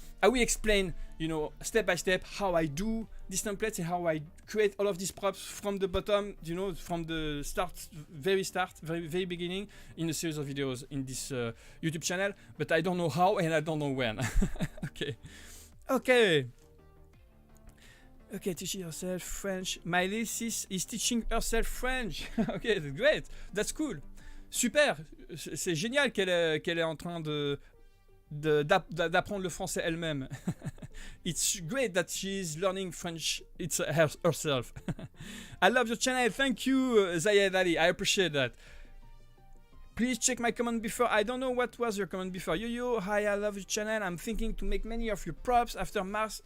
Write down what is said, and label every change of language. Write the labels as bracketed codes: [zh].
[en] I will explain, you know, step by step how I do these templates and how I create all of these props from the bottom, you know, from the very beginning in a series of videos in this YouTube channel, but I don't know how and I don't know when. Okay, teaching yourself French. Miley is teaching herself French. Okay, that's great. That's cool. Super. [fr] C'est génial qu'elle est en train d'apprendre le français elle-même. [en] It's great that she's learning French herself. I love your channel. Thank you, Zayed Ali. I appreciate that. Please check my comment before. I don't know what was your comment before. Yo, hi, I love your channel. I'm thinking to make many of your props after Mars.